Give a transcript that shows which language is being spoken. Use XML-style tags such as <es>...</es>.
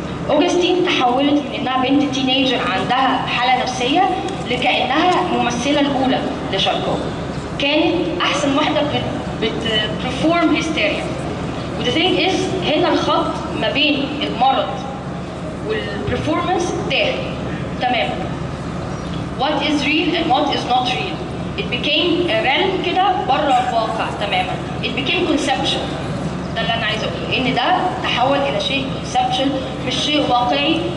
<ar>أوجستين تحولت من إنها بنت تينيجر عندها حالة نفسية لكأنها الممثلة الأولى لشاركو. كانت أحسن واحدة بتبرفورم هيستيريا.</ar> <en>وذا ثينج إز</en> <ar>هنا الخط ما بين المرض والبرفورمانس تاه تماما.</ar> <en>What is real and what is not real. It became a realm</en> <ar>كده بره الواقع تماما.</ar> <en>It became conceptual.</en> <ar>ده اللي انا عايزه اقوله ان ده تحول الى شيء كونسبشن مش شيء واقعي.</ar>